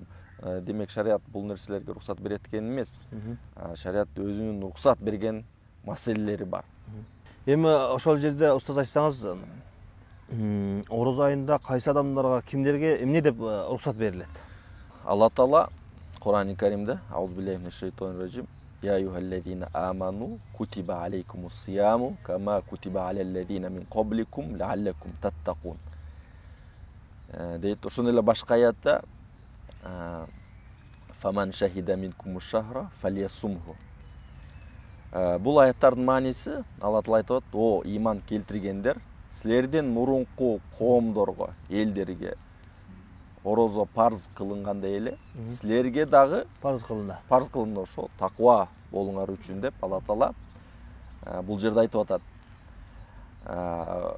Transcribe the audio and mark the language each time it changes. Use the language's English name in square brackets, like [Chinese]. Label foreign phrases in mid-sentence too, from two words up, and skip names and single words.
[Kyrgyz] Демек шарият бул нерселерге рухсат берет экен эмес. Шарият өзүнүн рухсат берген маселелери бар. Эми ошол жерде устаз айтсаңыз, Орозо айында кайсы адамдарга, кимдерге эмне деп рухсат берилет? Алла Таала Кур'ан-ы Каримде [Arabic] أعوذ بالله من الشيطان الرجيم يا أيها الذين آمنوا كتب عليكم الصيام كما كتب على الذين من قبلكم لعلكم تتقون. [Kyrgyz] Дейт, ошондой эле башка аятта [Arabic] فمن شهد منكم الشهر فليصمه. [Kyrgyz] Бул аяттардын мааниси Алла Таала айтып атат: "О иман келтиргендер, силерден мурунку коомдорго, элдерге орозо парз кылынгандай эле, силерге дагы Парз кылынды. Парз кылынды ошол таква болуңар үчүн" деп Алла Таала бул жерде айтып атат.